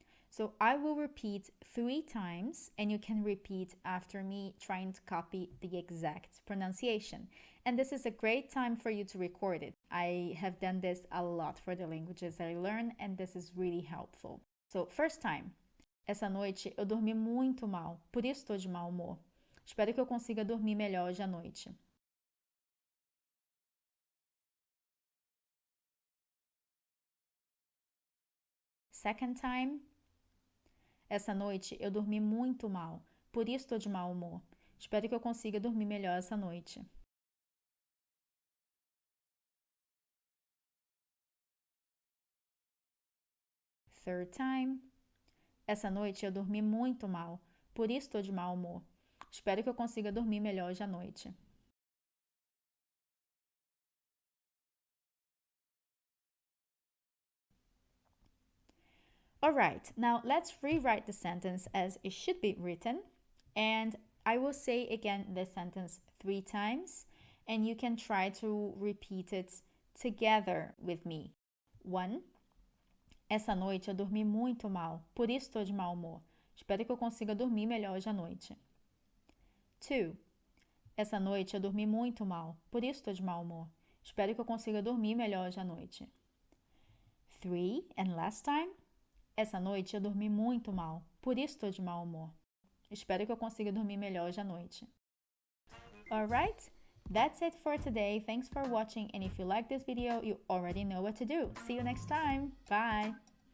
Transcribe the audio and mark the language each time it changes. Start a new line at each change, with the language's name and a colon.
English: So I will repeat 3 times and you can repeat after me trying to copy the exact pronunciation. And this is a great time for you to record it. I have done this a lot for the languages I learn and this is really helpful. So first time.
Portuguese: Essa noite eu dormi muito mal, por isso estou de mau humor. Espero que eu consiga dormir melhor hoje à noite.
English: Second time.
Portuguese: Essa noite eu dormi muito mal, por isso estou de mau humor. Espero que eu consiga dormir melhor essa noite.
English: third time.
Portuguese: Essa noite eu dormi muito mal, por isso estou de mau humor. Espero que eu consiga dormir melhor hoje à noite.
English: Alright, now let's rewrite the sentence as it should be written. And I will say again the sentence 3 times, and you can try to repeat it together with me. 1.
Portuguese: Essa noite eu dormi muito mal, por isso estou de mau humor. Espero que eu consiga dormir melhor hoje à noite. 2. Essa noite eu dormi muito mal, por isso estou de mau humor. Espero que eu consiga dormir melhor hoje à noite. 3.
English: And last time.
Portuguese: Essa noite eu dormi muito mal, por isso estou de mau humor. Espero que eu consiga dormir melhor hoje à noite.
English: Alright, that's it for today. Thanks for watching, and if you like this video, you already know what to do. See you next time. Bye!